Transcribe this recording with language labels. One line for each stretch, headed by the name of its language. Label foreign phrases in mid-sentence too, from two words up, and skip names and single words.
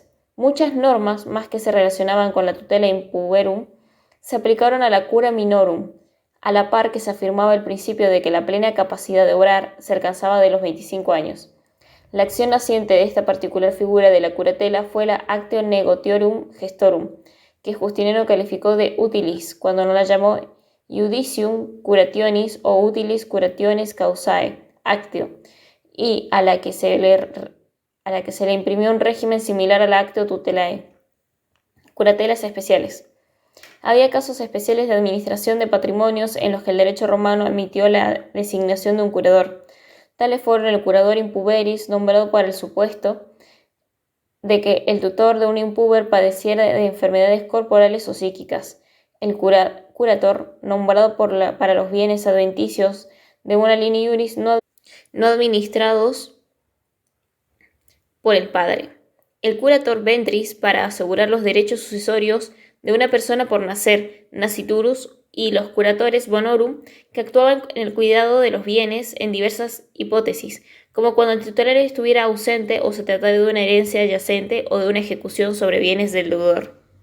Spanish: Muchas normas, más que se relacionaban con la
Latin: tutela impuberum,
Spanish: se aplicaron a la
Latin: cura minorum,
Spanish: a la par que se afirmaba el principio de que la plena capacidad de obrar se alcanzaba de los 25 años. La acción naciente de esta particular figura de la curatela fue la
Latin: actio negotiorum gestorum,
Spanish: que Justiniano calificó de utilis, cuando no la llamó
Latin: iudicium curationis o utilis curationes causae, actio,
Spanish: y a la que se le imprimió un régimen similar al
Latin: actio tutelae.
Spanish: Curatelas especiales. Había casos especiales de administración de patrimonios en los que el derecho romano admitió la designación de un curador. Tales fueron el curador impuberis, nombrado para el supuesto de que el tutor de un impuber padeciera de enfermedades corporales o psíquicas, el curator, nombrado para los bienes adventicios de una
Latin: linea iuris
Spanish: no administrados por el padre, el
Latin: curator ventris,
Spanish: para asegurar los derechos sucesorios de una persona por nacer, nasciturus, y los
Latin: curatores bonorum,
Spanish: que actuaban en el cuidado de los bienes en diversas hipótesis, como cuando el titular estuviera ausente o se tratara de una herencia adyacente o de una ejecución sobre bienes del deudor.